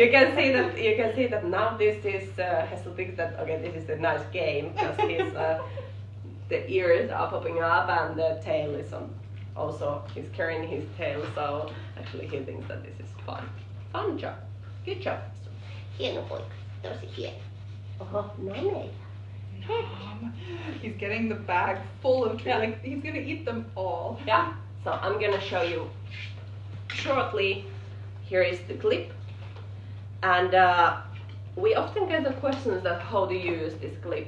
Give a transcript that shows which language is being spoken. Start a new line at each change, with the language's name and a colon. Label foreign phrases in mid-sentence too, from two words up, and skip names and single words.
English: You can see that now this is Hessu thinks that okay, this is a nice game because his the ears are popping up and the tail is on. Also, he's carrying his tail, so actually he thinks that this is fun. Fun job. Good job.
Finnish: Hieno poika. Tosi hieno. Oho, no meillä.
English: He's getting the bag full of treats. Yeah. Like he's gonna eat them all. Yeah, so I'm gonna show you shortly. Here is the clip. And we often get the questions that how to use this clip.